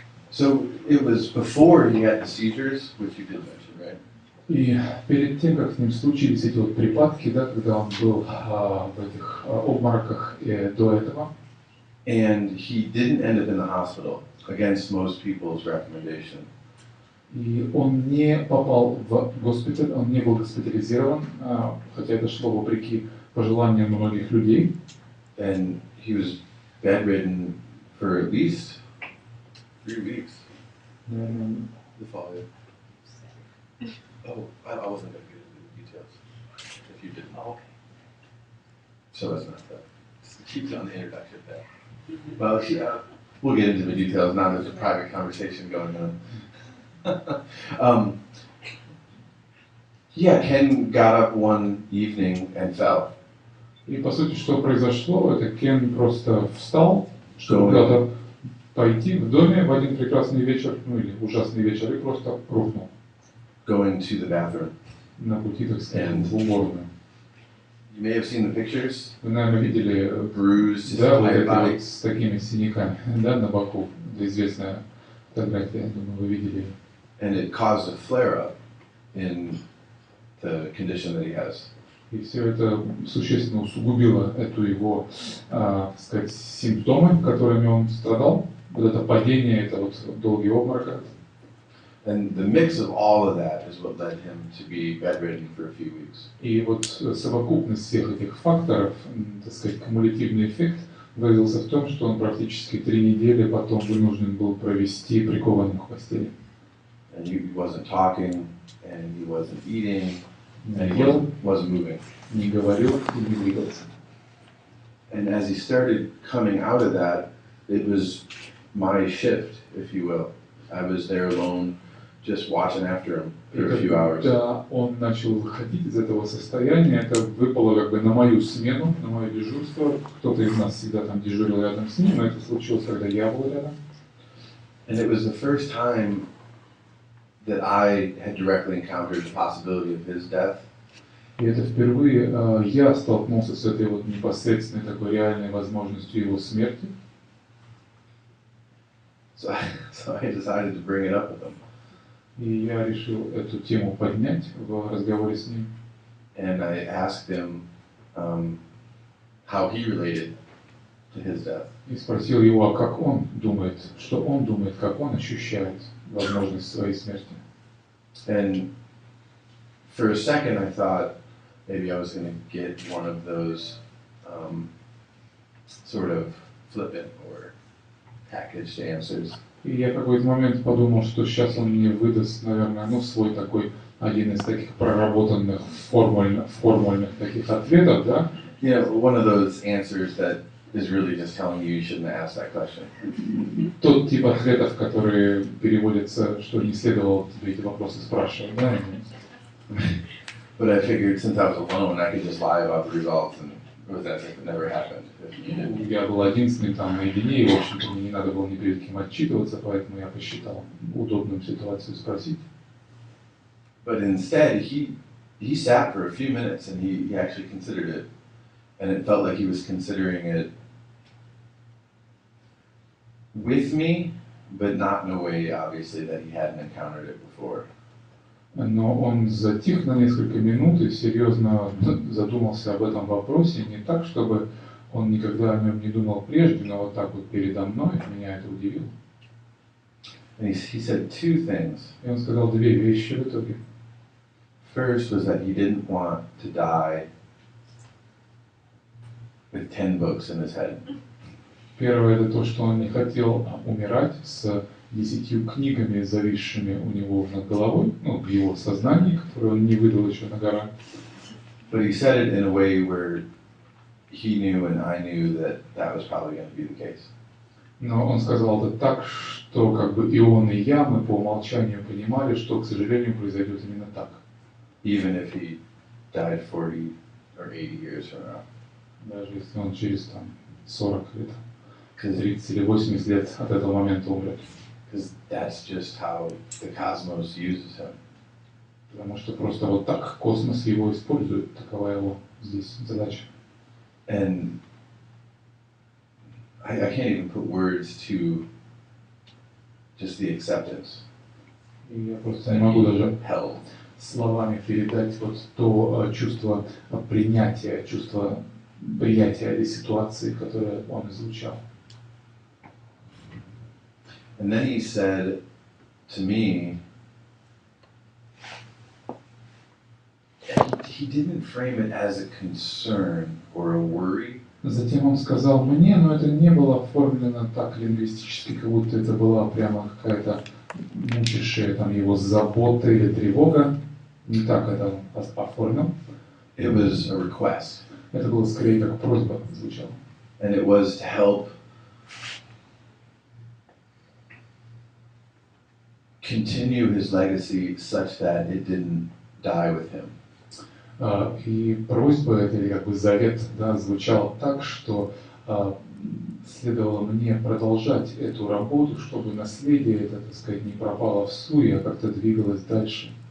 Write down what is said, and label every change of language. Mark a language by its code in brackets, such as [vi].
[en] So it was before he had the seizures, which you did mention, right? [ru] И перед тем, как с ним случились эти вот припадки, да, когда он был в этих обмороках до этого. [en] And he didn't end up in the hospital against most people's recommendation. [ru] И он не попал в госпиталь, он не был госпитализирован, хотя это шло вопреки пожеланиям многих людей. [en] And he was bedridden for at least 3 weeks. The following. Oh, I wasn't going to get into the details. If you didn't. Oh, okay. So that's not that. Just keep it on the introduction there. Well, yeah, we'll get into the details now. There's a private conversation going on. Yeah, Ken got up one evening and fell. [ru] И по сути, что произошло, это Кен просто встал, чтобы куда-то пойти в доме в один прекрасный вечер, ну или ужасный вечер, и просто рухнул. [en] Going to the bathroom. [ru] На пути, так сказать, в уборную. [en] You may have seen the pictures. [ru] Вы, наверное, видели да, вот это вот с такими синяками, да, на боку. Это известная фотография, я думаю, вы видели. [en] And it caused a flare-up in the condition that he has. [ru] И все это существенно усугубило эту его, так сказать, симптомы, которыми он страдал. Вот это падение, это вот долгий обморок. [en] And the mix of all of that is what led him to be bedridden for a few weeks. [ru] И вот совокупность всех этих факторов, так сказать, кумулятивный эффект выразился в том, что он практически 3 недели потом вынужден был провести прикованным к постели. [en] And he wasn't talking, and he wasn't eating, and he wasn't moving. [ru] Не говорил и не двигался. [en] And as he started coming out of that, it was my shift, if you will. I was there alone, just watching after him for a few hours. [ru] Когда он начал выходить из этого состояния, это выпало как бы на мою смену, на мое дежурство. Кто-то из нас всегда там дежурил рядом с ним, но это случилось, когда я был рядом. [en] And it was the first time that I had directly encountered the possibility of his death. [ru] И это впервые я столкнулся с этой вот непосредственной такой реальной возможностью его смерти. [en] So I decided to bring it up with him. [ru] И я решил эту тему поднять в разговоре с ним. [en] And I asked him how he related to his death. [ru] И спросил его, а как он думает, что он думает, как он ощущает возможность своей смерти. [en] And for a second I thought maybe I was going to get one of those sort of flippant or packaged answers. [ru] И я в какой-то момент подумал, что сейчас он мне выдаст, наверное, ну, свой такой, один из таких проработанных формульных таких ответов, да? [en] You know, one of those answers that is really just telling you shouldn't ask that question. [ru] Тот тип ответов, которые переводятся, что не следовало тебе эти вопросы спрашивать, да? [en] But I figured since I was alone, I could just lie about the results and it was as if it never happened. [ru] Я был единственный там наедине, и, в общем-то, мне не надо было ни перед кем отчитываться, поэтому я посчитал удобным ситуацию спросить. [en] But instead, he sat for a few minutes and he actually considered it. And it felt like he was considering it with me, but not in a way, obviously, that he hadn't encountered it before. [ru] Но он затих на несколько минут и серьезно задумался об этом вопросе, не так, чтобы он никогда о нем не думал прежде, но вот так вот передо мной, меня это удивило. [en] And he said two things. [ru] И он сказал две вещи в итоге. [en] First was that he didn't want to die with 10 books in his head. [ru] Первое это то, что он не хотел умирать с 10 книгами, зависшими у него над головой, ну, в его сознании, которые он не выдал еще на гора. [en] But he said it in a way where he knew and I knew that that was probably going to be the case. [ru] Но он сказал это так, что как бы и он, и я, мы по умолчанию понимали, что, к сожалению, произойдет именно так. [en] Even if he died 40 or 80 years from now. [ru] Даже если он через там 40 лет, 30 или 80 лет от этого момента умрет. [en] Because that's just how the cosmos uses him. [ru] Потому что просто вот так космос его использует, такова его здесь задача. [en] And I can't even put words to just the acceptance. [ru] И я просто не могу даже [en] held. [ru] Словами передать вот то чувство принятия, чувство приятия этой ситуации, которое он излучал. [en] And then he said to me, he didn't frame it as a concern or a worry. [ru] Затем он сказал мне, но это не было оформлено так лингвистически, как будто это была прямо какая-то мучившая там его забота или тревога. Не так это он оформил. [en] It was a request. [ru] Это было скорее как просьба звучало. [en] And it was to help continue his legacy such that it didn't die with him. [ru] И просьба эта, или как бы завет, да, звучал так, что следовало мне продолжать эту работу, чтобы наследие это, так сказать, не пропало в суе, а как-то двигалось дальше.